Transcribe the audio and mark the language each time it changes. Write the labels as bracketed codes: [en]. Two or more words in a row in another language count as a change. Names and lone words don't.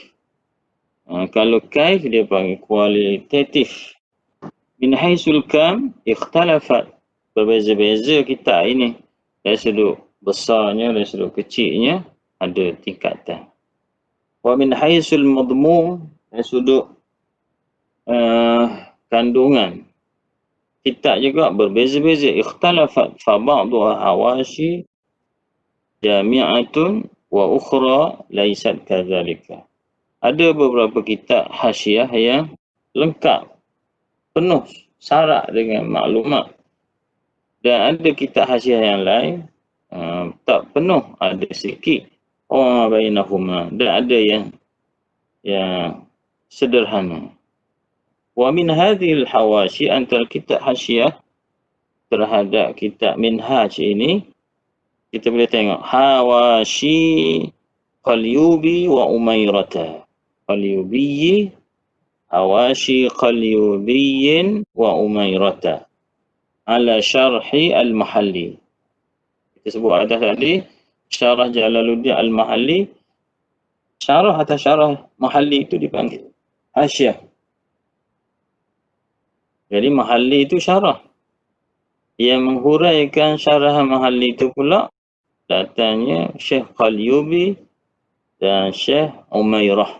[ms] Kalau kaif dia panggil kualitatif. [ar] من حيث الكم اختلفت. [ms] Berbeza-beza kitab ini. Dari sudut besarnya, dari sudut kecilnya, ada tingkatan. [ar] ومن حيث المضمون, [ms] dari sudut kandungan. Kitab juga berbeza-beza. Ikhtalafat. [ar] فبعضها حواش جامعة وأخرى ليست كذلك. [ms] Ada beberapa kitab hasyiah yang lengkap, penuh syarat dengan maklumat. Dan ada kitab hasyiah yang lain tak penuh, ada sikit. Bainahuma, dan ada yang sederhana. [ar] ومن هذه الحواشي, [ms] antara kitab hasyiah terhadap kitab minhaj ini, kita boleh tengok hawashi Qalyubi wa Umairata. [ar] قليوبي، حواشي قليوبي وعميرة على شرح المحلي. [ms] Kita sebut atas tadi, syarah Jalaluddin al-Mahalli. Syarah atas syarah Mahalli itu dipanggil hasyiah. Jadi Mahalli itu syarah. Yang menghuraikan syarah Mahalli itu pula datangnya Syekh Qalyubi dan Syekh Umairah.